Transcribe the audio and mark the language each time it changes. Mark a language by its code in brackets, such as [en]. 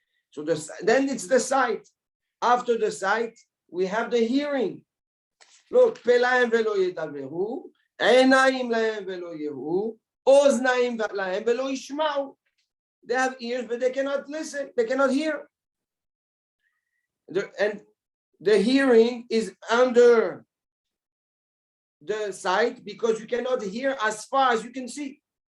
[en] So then it's the sight. After the sight, we have the hearing. [he] Look, פלאים ולא ידברו, עיניים להם ולא יראו, אוזניים להם ולא ישמעו. [en] They have ears, but they cannot listen. They cannot hear. And the hearing is under the sight because you cannot hear as far as you can see.